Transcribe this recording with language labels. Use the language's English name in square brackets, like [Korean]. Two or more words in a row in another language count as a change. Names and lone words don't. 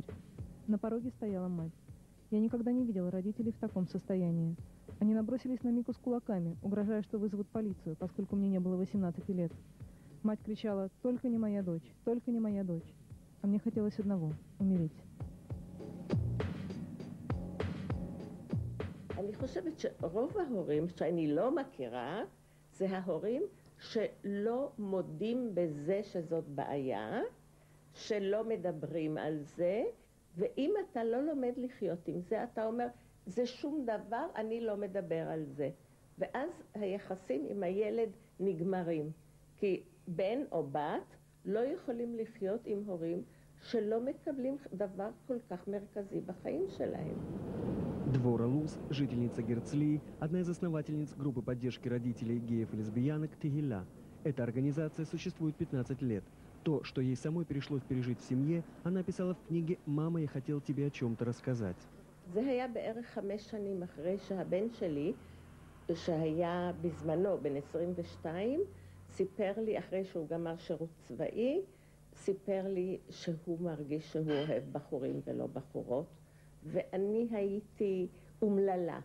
[Russian] На пороге стояла мать. Я никогда не видела родителей в таком состоянии. Они набросились на Мику с кулаками, угрожая, что вызовут полицию, поскольку мне не было 18 лет. Мать кричала: «Только не моя дочь, только не моя дочь». А мне хотелось одного – умереть. [Hebrew] אני חושבת שרוב ההורים שאני לא מכירה זה ההורים שלא מודים בזה שזאת בעיה, שלא מדברים על זה, ואם אתה לא לומד לחיות עם זה, אתה אומר, זה שום דבר, אני לא מדבר על זה. ואז היחסים עם הילד נגמרים. כי בן או בת לא יכולים לחיות עם הורים שלא מקבלים דבר כל כך מרכזי בחיים שלהם. [Russian] Двора Луз, жительница Герцлии, одна из основательниц группы поддержки родителей геев и лесбиянок «Тегиля». Эта организация существует 15 лет. То, что ей самой пришлось пережить в семье, она писала в книге «Мама, я хотел тебе о чем-то рассказать». [Hebrew] זה היה בערך 5 שנים אחרי שהבן שלי, שהיה בזמנו בן 22, סיפר לי, אחרי שהוא גמר שירות צבאי, סיפר לי שהוא מרגיש שהוא אוהב בחורים ולא בחורות, ואני הייתי אומללה.